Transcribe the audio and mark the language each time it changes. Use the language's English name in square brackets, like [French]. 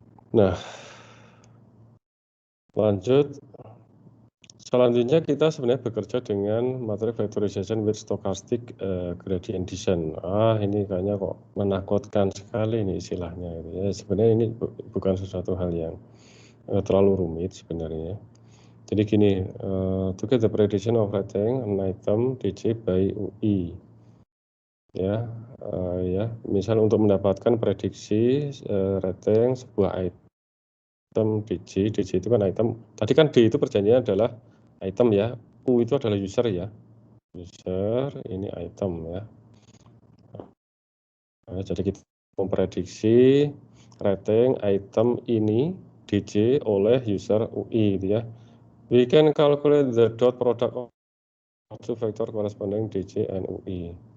[Indonesian] Nah, lanjut. Selanjutnya kita sebenarnya bekerja dengan matrix factorization with stochastic gradient descent. Ini kayaknya kok menakutkan sekali nih istilahnya. Ya, sebenarnya ini bukan sesuatu hal yang terlalu rumit sebenarnya. Jadi gini, [English] to get the prediction of rating an item DJ by UI. [Indonesian] Ya, misal untuk mendapatkan prediksi rating sebuah item DJ itu kan item. Tadi kan D itu perjanjiannya adalah item ya, U itu adalah user ya. User, ini item ya. Nah, jadi kita memprediksi rating item ini DJ oleh user UI gitu ya. [English] We can calculate the dot product of two vector corresponding DJ and UI.